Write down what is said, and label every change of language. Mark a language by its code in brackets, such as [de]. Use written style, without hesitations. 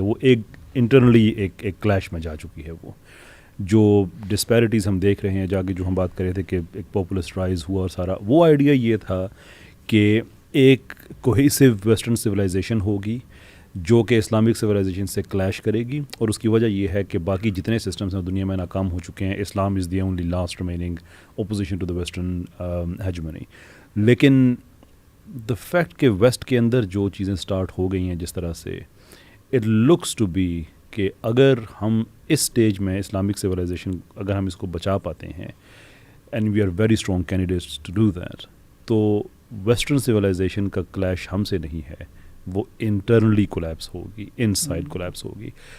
[ur] وہ ایک انٹرنلی ایک کلیش میں جا چکی ہے. وہ جو ڈسپیرٹیز ہم دیکھ رہے ہیں, جا کے جو ہم بات کر رہے تھے کہ ایک پاپولسٹ رائز ہوا اور سارا, وہ آئیڈیا یہ تھا کہ ایک کوہیسو ویسٹرن سویلائزیشن ہوگی جو کہ اسلامک سویلائزیشن سے کلیش کرے گی, اور اس کی وجہ یہ ہے کہ باقی جتنے سسٹمز ہیں دنیا میں ناکام ہو چکے ہیں. [en] Islam is the only last remaining opposition to the western hegemony. [ur] لیکن دا فیکٹ کہ ویسٹ کے اندر جو چیزیں سٹارٹ ہو گئی ہیں جس طرح سے, [en] it looks to be [ur] کہ اگر ہم اس سٹیج میں اسلامک سویلائزیشن اگر ہم اس کو بچا پاتے ہیں, [en] and we are very strong candidates to do that, [ur] تو ویسٹرن سویلائزیشن کا کلیش ہم سے نہیں ہے, وہ انٹرنلی کولیپس ہوگی, ان سائڈ کولیپس ہوگی.